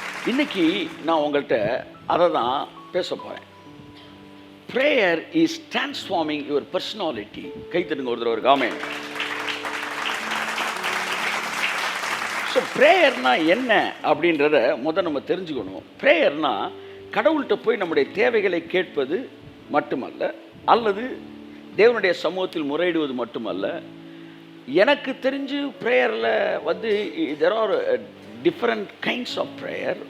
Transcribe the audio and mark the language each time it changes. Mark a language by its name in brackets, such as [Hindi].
[Tamil] இன்னைக்கு நான் உங்கள்கிட்ட அதை தான் பேச போறேன். [English] Prayer is transforming your personality. [Tamil] கைத்தட்டுங்க ஒரு தடவை. ஆமென். ஸோ ப்ரேயர்னா என்ன அப்படின்றத முதல் நம்ம தெரிஞ்சுக்கணும். ப்ரேயர்னா கடவுள்கிட்ட போய் நம்முடைய தேவைகளை கேட்பது மட்டுமல்ல, அல்லது தேவனுடைய சமூகத்தில் முறையிடுவது மட்டுமல்ல. எனக்கு தெரிஞ்சு ப்ரேயரில் வந்து [English] there are different kinds of prayer.